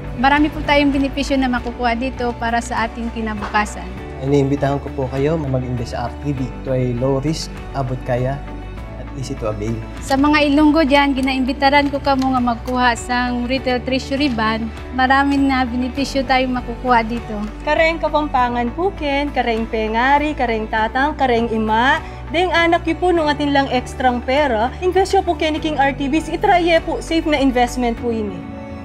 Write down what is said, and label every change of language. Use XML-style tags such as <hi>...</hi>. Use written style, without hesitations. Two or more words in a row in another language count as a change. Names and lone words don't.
<tl>Marami po tayong benepisyo na makukuha dito para sa ating kinabukasan. Iniimbitahan ko po kayo na mag-invest sa RTB. Ito ay</tl> <en>low risk,</en> <tl>abot kaya, at</tl> <en>easy to avail.</en> <hil>Sa mga Ilonggo dyan, ginaimbitaran ko kamo nga magkuha sa</hil> <en>retail treasury bond.</en> <tl>Maraming na benepisyo tayong makukuha dito.</tl> <pam>Kareng Kapampangan Puken, kareng Pengari, kareng Tatang, kareng Ima, deng anak yu po nung atin lang ekstrang pera, invest yo po keniking RTBs, itraye po, safe na investment po ini.</pam>